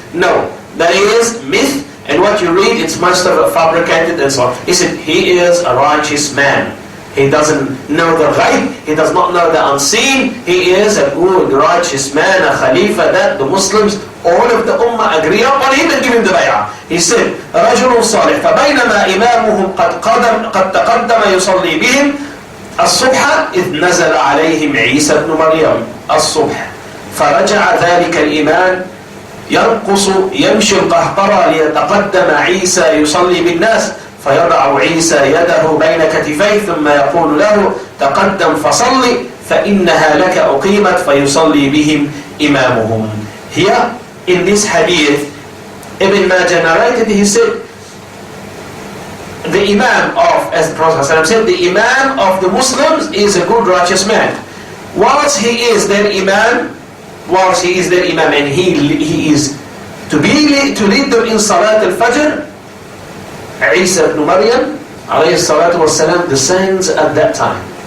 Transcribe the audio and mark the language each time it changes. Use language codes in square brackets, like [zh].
[en] No, that is myth, and what you read, it's most of it fabricated and so on. He said, he is a righteous man. He doesn't know the ghaib, he does not know the unseen. He is a good, righteous man, a khalifa that the Muslims, all of the ummah agree upon him and give him the bay'ah. [ar] He said, رَجُلٌ صَالِحٌ فَبَيْنَمَا إِمَامُهُمْ قَدْ تَقَدَّمَ يُصَلِّي بِهِمْ الصُّبْحَ إِذْ نَزَلَ عَلَيْهِمْ عِيسَى بْنُ مَرْيَمَ الصُّبْحَ فَرَجَعَ ذَلِكَ الْإِمَامُ يرقص يمشي القهقرى ليتقدم عيسى يصلي بالناس فيضع عيسى يده بين كتفيه ثم يقول له تقدم فصلي فإنها لك أقيمت فيصلي بهم إمامهم. [en] Here in this hadith, Ibn Majah narrated, he said, the Imam of, as the Prophet ﷺ said, the Imam of the Muslims is a good, righteous man. Whilst he is their Imam, and he is to lead them in Salat al-Fajr, Isa ibn Maryam alayhi salatu wasalam descends at that time.